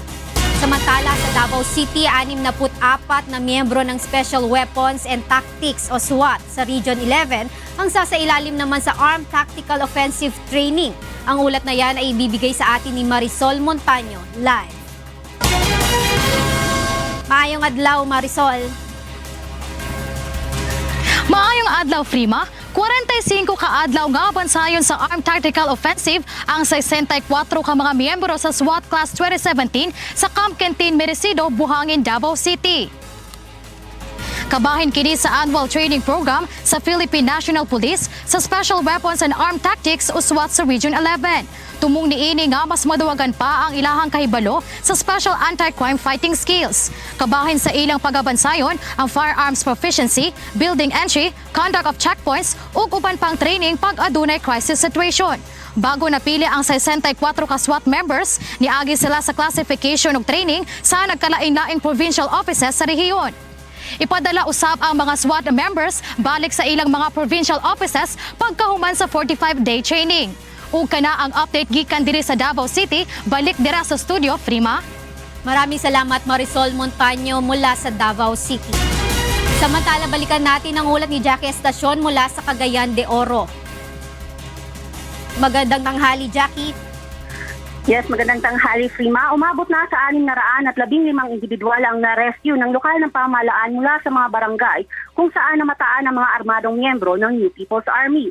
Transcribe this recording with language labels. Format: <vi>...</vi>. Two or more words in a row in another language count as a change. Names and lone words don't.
<tl>Samantala sa Davao City, 64 na miyembro ng Special Weapons and Tactics o SWAT sa Region 11 ang sasailalim naman sa Armed Tactical Offensive Training. Ang ulat na yan ay ibibigay sa atin ni Marisol Montaño live.</tl> <ceb>Maayong adlaw, Marisol. Maayong adlaw, Frima. 45 ka-adlaw nga bansayon sa Armed Tactical Offensive ang 64 ka mga miyembro sa SWAT Class 2017 sa Camp Quintin Merecido, Buhangin, Davao City. Kabahin kini sa</ceb> <en>annual training program</en> <ceb>sa Philippine National Police sa Special Weapons and Armed Tactics o SWAT sa Region 11. Tumong niini nga mas maduwagan pa ang ilahang kahibalo sa</ceb> <en>special anti-crime fighting skills.</en> <ceb>Kabahin sa ilang pagabansayon ang</ceb> <en>firearms proficiency, building entry, conduct of checkpoints</en> <ceb>ug uban pang training pag adunay</ceb> <en>crisis situation.</en> <ceb>Bago napili ang 64 ka SWAT members, niagi sila sa classification ug training sa nagkalain-laing</ceb> <en>provincial offices</en> <ceb>sa rehiyon. Ipadala usab ang mga SWAT members balik sa ilang mga</ceb> <en>provincial offices</en> <ceb>pagkahuman sa 45-day training. Ug kana ang update gikan diri sa Davao City, balik dira sa studio, Frima.</ceb> <tl>Maraming salamat, Marisol Montaño mula sa Davao City. Samantala, balikan natin ang ulat ni Jackie Estacion mula sa Cagayan de Oro. Magandang tanghali, Jackie. Yes, magandang tanghali, Frima. Umabot na sa 615 individual ang na-rescue ng lokal ng pamahalaan mula sa mga barangay kung saan namataan ang mga armadong miyembro ng New People's Army.</tl>